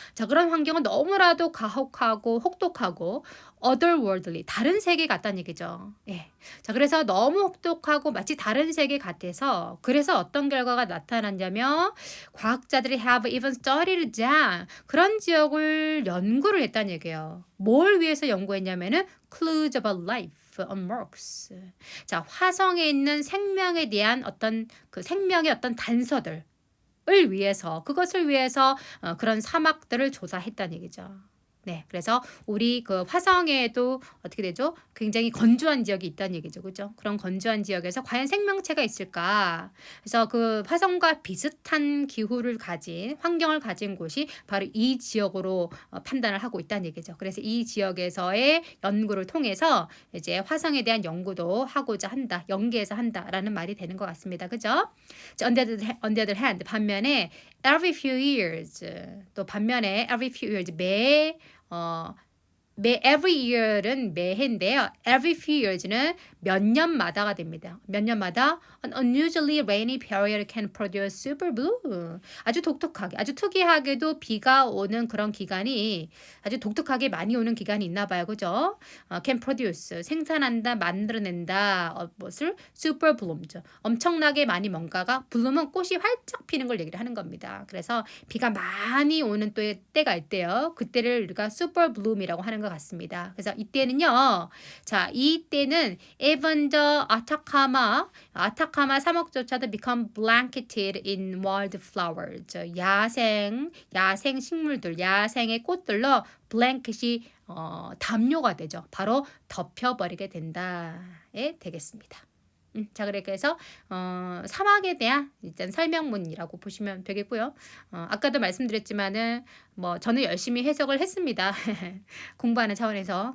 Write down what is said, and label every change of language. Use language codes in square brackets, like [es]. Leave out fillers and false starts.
[ko] 자, 그런 환경은 너무나도 가혹하고 혹독하고 otherworldly 다른 세계 같다는 얘기죠. 예. 자, 그래서 너무 혹독하고 마치 다른 세계 같아서 그래서 어떤 결과가 나타났냐면 과학자들이 [en] have even studied down [ko] 그런 지역을 연구를 했다는 얘기예요. 뭘 위해서 연구했냐면은 [en] clues about life on Mars. [ko] 자, 화성에 있는 생명에 대한 어떤 그 생명의 어떤 단서들을 위해서 그것을 위해서 그런 사막들을 조사했다는 얘기죠. 네, 그래서 우리 그 화성에도 어떻게 되죠? 굉장히 건조한 지역이 있다는 얘기죠. 그죠? 그런 건조한 지역에서 과연 생명체가 있을까? 그래서 그 화성과 비슷한 기후를 가진 환경을 가진 곳이 바로 이 지역으로 판단을 하고 있다는 얘기죠. 그래서 이 지역에서의 연구를 통해서 이제 화성에 대한 연구도 하고자 한다. 연계해서 한다라는 말이 되는 것 같습니다. 그죠? [en] on the other hand, [ko] 반면에 [en] every few years [ko] 또 반면에 [en] every few years 매 every year은 [ko] 매해인데요. every few years는 몇 년마다가 됩니다. 몇 년마다 [en] an unusually rainy period can produce super blue. [ko] 아주 독특하게, 아주 특이하게도 비가 오는 그런 기간이 아주 독특하게 많이 오는 기간이 있나 봐요. 그죠? [en] can produce [ko] 생산한다, 만들어낸다. 무엇을 super bloom죠. 엄청나게 많이 뭔가가 bloom은 꽃이 활짝 피는 걸 얘기를 하는 겁니다. 그래서 비가 많이 오는 또 때가 있대요. 그때를 우리가 super bloom이라고 하는 것 같습니다. 그래서 이때는요. 자, 이때는 [en] even the [ko] 아타카마 사막조차도 [en] become blanketed in wildflowers. [ko] 야생 식물들, 야생의 꽃들로 블랭켓이 담요가 되죠. 바로 덮여버리게 된다에 되겠습니다. 자, 그렇게 해서 사막에 대한 일단 설명문이라고 보시면 되겠고요. 아까도 말씀드렸지만은 뭐 저는 열심히 해석을 했습니다. 공부하는 차원에서.